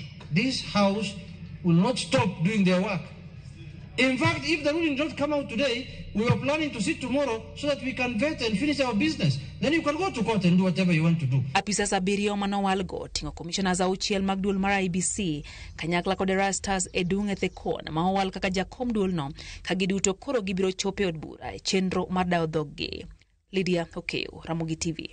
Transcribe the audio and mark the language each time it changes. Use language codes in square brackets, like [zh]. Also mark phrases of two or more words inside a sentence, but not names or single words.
[en] This House will not stop doing their work. In fact, if the ruling don't come out today, we are planning to sit tomorrow so that we can vet and finish our business. Then you can go to court and do whatever you want to do. [luo] Apisas abiriyo manowal go tingo commissioners auchiel mag duol mar IEBC kanyakla kod Rastas edung ethekon ma owal kaka jakom duol no kagiduto koro gibiro chope od bura e chenro mar dayo dhoggi. Lydia Okeyo, Ramogi TV.